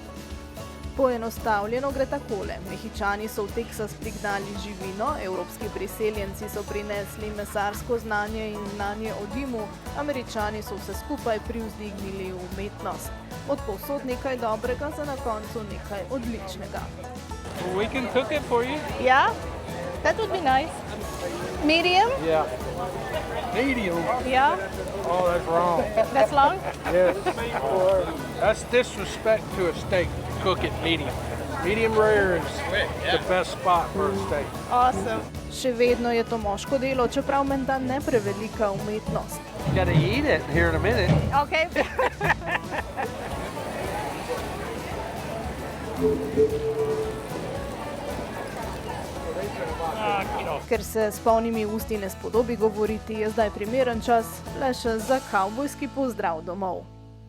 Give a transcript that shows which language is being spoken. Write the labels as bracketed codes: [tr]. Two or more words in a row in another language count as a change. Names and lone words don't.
[sl] Poenostavljeno gre takole. Mehičani so v Teksas prignali živino, evropski priseljenci so prinesli mesarsko znanje in znanje o dimu, Američani so vse skupaj privzdignili v umetnost. Od povsod nekaj dobrega, za na koncu nekaj odličnega. [en] We can cook it for you. Yeah, that would be nice. Medium? Yeah. Medium. Yeah, Oh, that's wrong. that's long. Yes. That's disrespect to a steak. Cook it medium. Medium rare is the best spot for a steak. Awesome. [sl] Še vedno je to moško delo, čeprav menda ne prevelika umetnost. [en] Gotta eat it here in a minute. Okay. [sl] Ker se s polnimi usti ne spodobi govoriti, je zdaj primeren čas le še za kavbojski pozdrav domov.